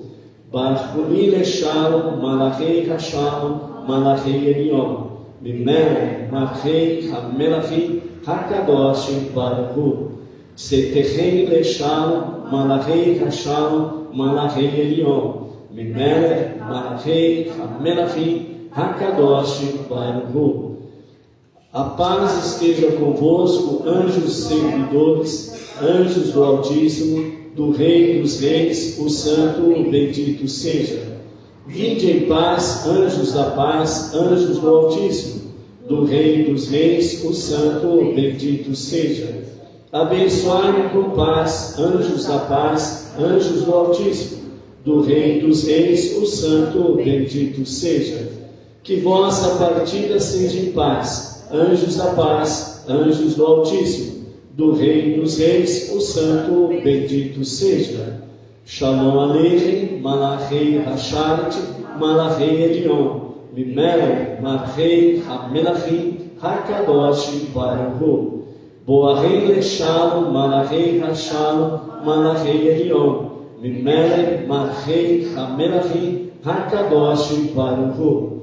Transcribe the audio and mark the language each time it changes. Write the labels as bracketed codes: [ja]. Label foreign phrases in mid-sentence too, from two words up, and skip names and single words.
[he] ברכוני לשלום, מלאכי השלום, מלאכי עליון, ממלך, מלאכי המלכים, הקדוש ברוך. צאתכם לשלום, מלאכי השלום, מלאכי עליון, ממלך, מלאכי המלכים, הקדוש ברוך. [pt] A paz esteja convosco, anjos servidores, anjos do Altíssimo, do Rei dos Reis, o Santo bendito seja. Vinde em paz, anjos da paz, anjos do Altíssimo. do Rei dos Reis, o Santo bendito seja. Abençoai-me com paz, anjos da paz, anjos do Altíssimo, do Rei dos Reis, o Santo bendito seja. Que vossa partida seja em paz, anjos da paz, anjos do Altíssimo, do Rei dos Reis, o Santo bendito seja. [he] שלום עליכם, מלאכי השרת, מלאכי עליון, ממלך, מלכי, המלכים, הקדוש, ברוך. בואכם לשלום, מלאכי השלום, מלאכי עליון, ממלך, מלכי, המלכים, הקדוש, ברוך.